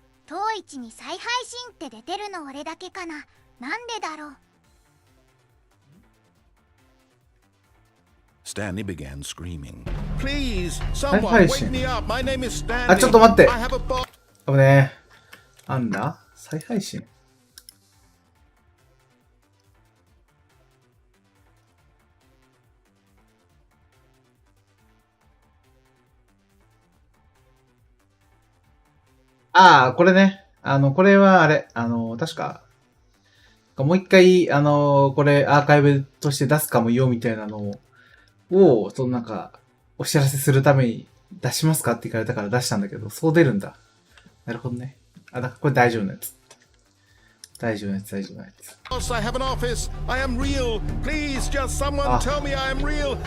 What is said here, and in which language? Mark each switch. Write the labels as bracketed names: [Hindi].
[Japanese] 当一に再配信って出てるの俺だけかな。なんでだろう。 [English] Stanley began screaming. Please, someone wake me up. My name is Stanley. [Japanese] ちょっと待って。危ねえ。なんだ？再配信。これね。これはあれ、確か、もう一回、これアーカイブとして出すかもよ、みたいなのを、なんか、お知らせするために出しますかって言われたから出したんだけど、そう出るんだ。なるほどね。だからこれ大丈夫なやつ。大丈夫なやつ、大丈夫なやつ。 [English] I have an office. I am real. Please, just someone tell me I am real.